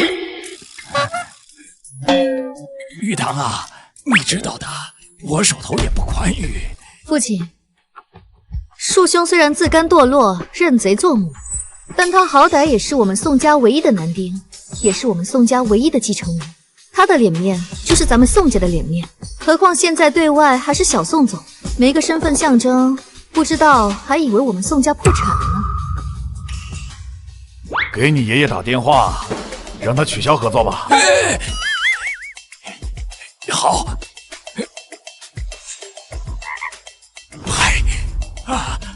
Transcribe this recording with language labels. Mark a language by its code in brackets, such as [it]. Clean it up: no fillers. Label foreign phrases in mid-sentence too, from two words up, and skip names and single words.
[zh] 玉堂啊，你知道的，我手頭也不寬裕。父親，恕兄雖然自甘墮落，認賊作母，但他好歹也是我們宋家唯一的男丁，也是我們宋家唯一的繼承人。他的臉面就是咱們宋家的臉面，何況現在對外還是小宋總，沒個身份象徵，不知道還以為我們宋家破產了呢。給你爺爺打電話，讓他取消合作吧。好。嗨啊！